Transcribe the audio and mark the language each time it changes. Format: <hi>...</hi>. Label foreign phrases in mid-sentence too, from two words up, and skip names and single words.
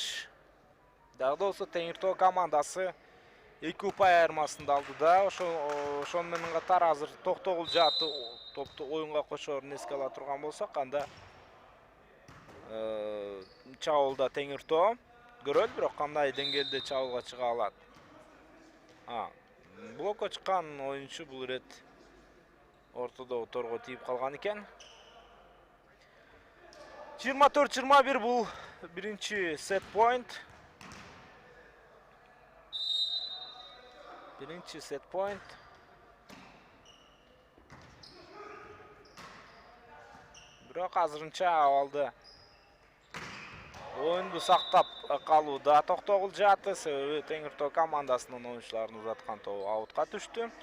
<ky>Дагы болсо Теңир Тоо командасы 2 упай айырмасында алды да, ошону менен катар азыр Токтогул жааты топту оюнга кошоорун эске ала турган болсок, анда чабуулда Теңир Тоо көрөлү, бирок кандай деңгээлде чабуулга чыга алат. Блокко чыккан оюнчу бул ирет ортодогу торго тийип калган экен. 24-21 бул биринчи сет point. Birinci set point. Бирок азырынча абалды оюнду сактап калууда Токтогул жааты, себеби Теңир Тоо командасынын оюнчуларын узаткан тобу аутка түштү.</ky>